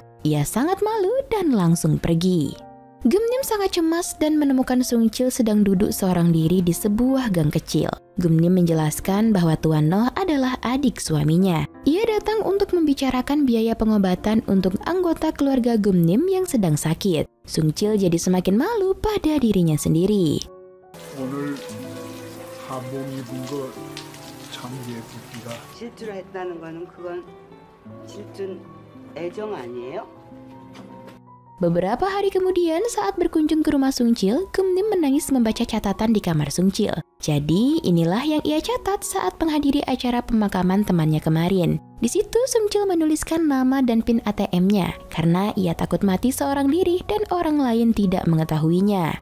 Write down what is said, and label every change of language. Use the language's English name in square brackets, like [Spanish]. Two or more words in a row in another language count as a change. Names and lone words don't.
[Indonesian] Ia sangat malu dan langsung pergi. Gumnim sangat cemas dan menemukan Sungcil sedang duduk seorang diri di sebuah gang kecil. Gumnim menjelaskan bahwa Tuan Noh adalah adik suaminya. Ia datang untuk membicarakan biaya pengobatan untuk anggota keluarga Gumnim yang sedang sakit. Sungcil jadi semakin malu pada dirinya sendiri. [Korean] 오늘 한복 입은 거 참 예쁘기가. 질투를 했다는 거는 그건 질투는 애정 아니에요? [Indonesian] Beberapa hari kemudian saat berkunjung ke rumah Sungcil, Gumnim menangis membaca catatan di kamar Sungcil. Jadi inilah yang ia catat saat menghadiri acara pemakaman temannya kemarin. Di situ Sungcil menuliskan nama dan PIN ATM-nya karena ia takut mati seorang diri dan orang lain tidak mengetahuinya.